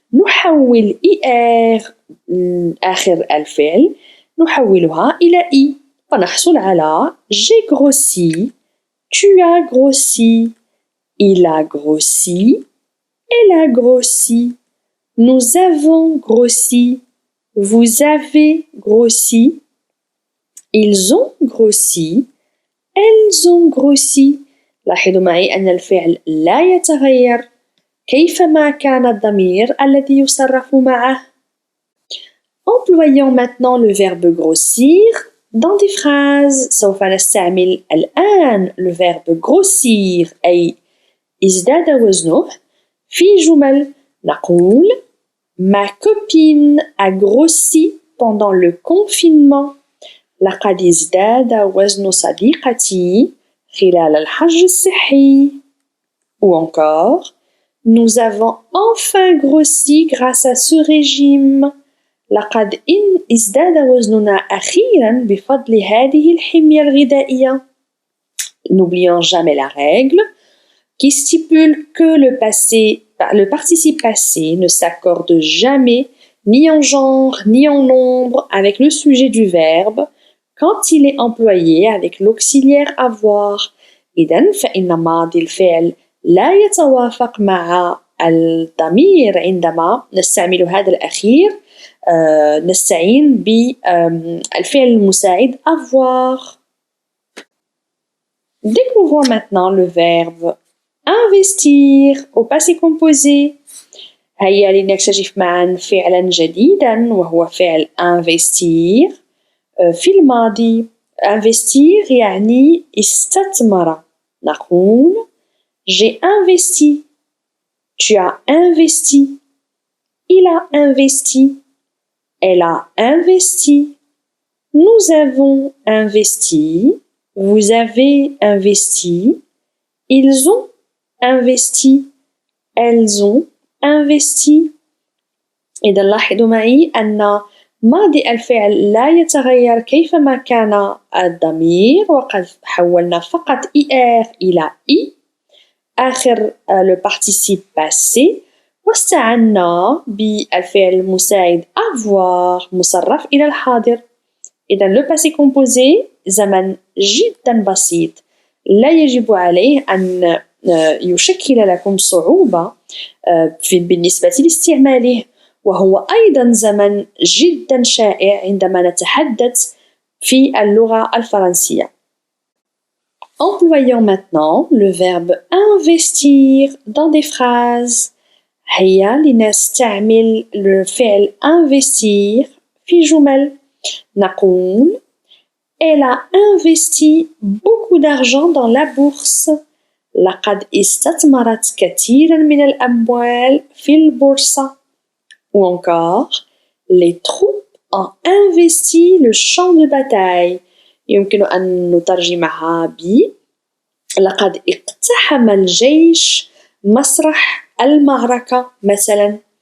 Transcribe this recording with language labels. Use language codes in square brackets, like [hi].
[ar] نحول IR آخر الفعل نحولها إلى I فنحصل على [fr] j'ai grossi, tu as grossi, il a grossi, elle a grossi, nous avons grossi, vous avez grossi, ils ont grossi, elles ont grossi. [ar] لاحظوا معي أن الفعل لا يتغير كيفما كان الضمير الذي يصرف معه. [fr] Employons maintenant le verbe grossir dans des phrases. [ar] سوف نستعمل الآن [fr] le verbe grossir [ar] أي ازداد وزنه في جمل. نقول [fr] Ma copine a grossi pendant le confinement. [ar] لقد ازداد وزن صديقتي خلال الحجر الصحي. [fr] Ou encore Nous avons enfin grossi grâce à ce régime. [ar] لقد ازداد وزننا أخيرا بفضل هذه الحمية الغذائية. [fr] N'oublions jamais la règle qui stipule que le participe passé ne s'accorde jamais ni en genre ni en nombre avec le sujet du verbe quand il est employé avec l'auxiliaire avoir. [ar] إذن فإن ماضي الفعل لا يتوافق مع الضمير عندما نستعمل هذا الأخير. نستعين بالفعل المساعد avoir. [fr] Découvrons maintenant le verbe investir au passé composé. [ar] هيا لنكتشف معا فعلا جديدا وهو فعل investir. في الماضي investir يعني استثمر. نقول [fr] j'ai investi, tu as investi, il a investi, elle a investi, nous avons investi, vous avez investi, ils ont investi, elles ont investi. [ar] إذا لاحظوا معي أن ماضي الفعل لا يتغير كيفما كان الضمير، وقد حولنا فقط IR إلى I آخر [fr] le participe passé، [ar] واستعنا بالفعل المساعد avoir مصرف إلى الحاضر. إذا [fr] le passé composé [ar] زمن جدا بسيط لا يجب عليه أن يشكل لكم صعوبة بالنسبة لاستعماله، وهو أيضا زمن جدا شائع عندما نتحدث في اللغة الفرنسية. [fr] Employons maintenant le verbe investir dans des phrases. [ar] هيا لنستعمل الفعل investir في جمل. نقول [fr] Elle a investi beaucoup d'argent dans la bourse. [ar] لقد استثمرت كثيرا من الأموال في البورصة. [fr] Ou encore, les troupes ont investi le champ de bataille. [ar] يمكن أن نترجمها ب لقد اقتحم الجيش مسرح المعركة مثلا.